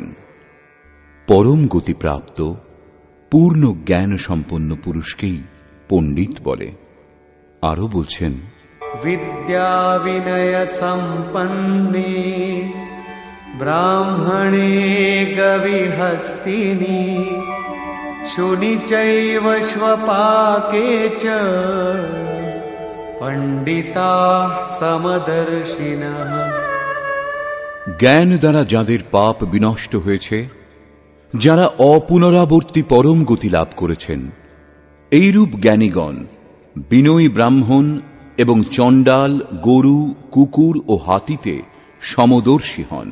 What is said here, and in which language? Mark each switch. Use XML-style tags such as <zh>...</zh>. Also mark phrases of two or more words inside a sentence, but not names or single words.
<bn>পরম গতি প্রাপ্ত পূর্ণ জ্ঞান সম্পন্ন পুরুষকেই পণ্ডিত বলে। আরো বলছেন,</bn> <sa>বিদ্যা বিনয় সম্পন্নে ব্রাহ্মণে গবিহস্তিনি शुनि चैव स्वपाके च पंडिताः समदर्शिनः।</sa> <bn>জ্ঞান দ্বারা যাদের পাপ বিনষ্ট হয়েছে, যারা অপুনরাবর্তী পরম গতি লাভ করেছেন, এইরূপ জ্ঞানীগণ বিনয়ী ব্রাহ্মণ এবং চণ্ডাল, গরু, কুকুর ও হাতিতে সমদর্শী হন।</bn>